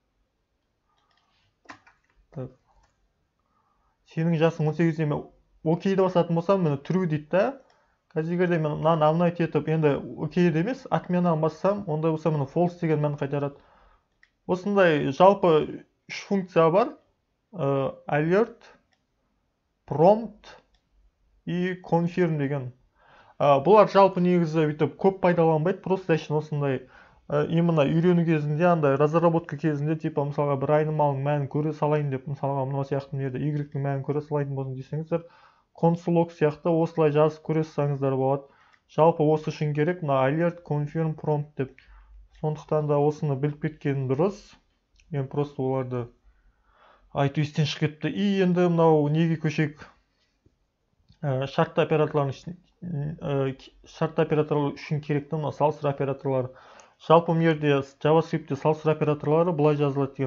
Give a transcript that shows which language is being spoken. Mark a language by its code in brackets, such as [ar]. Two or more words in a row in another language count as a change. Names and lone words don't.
[kk] Сенің жасың 18 деме окейді басатын болсам, мені true дейді да. Қазір егерде мен мынаны амнайт етіп, енді окейді емес, отменаны бассам, ондай болса мені false деген мән қайтарады. Осындай жалпы 3 функция бар. [en] Alert, prompt и confirm деген. [kk] Бұлар жалпы негізі бүйтіп көп пайдаланбайды, просто осындай именно үйрену кезінде, андай разработка кезінде, типа мысалға бір айнымалының мәнін көре салайын деп, мысалға мына сияқты мерде y-ның мәнін көре салайын болсын десеңіздер, console.log сияқты осылай жазып көре салсаңыздар болады. Жалпы осы үшін керек, мына alert, confirm, prompt деп. Сондықтан да осыны біліп кеткен дұрыс. мен просто оларды айту естен шығып кетті. И енді мынау неге көшейік. Шартты операторлар үшін керекті мына салыстыру операторлары. Жалпы мына жерде JavaScript-те салыстыру операторлары былай жазылады деген.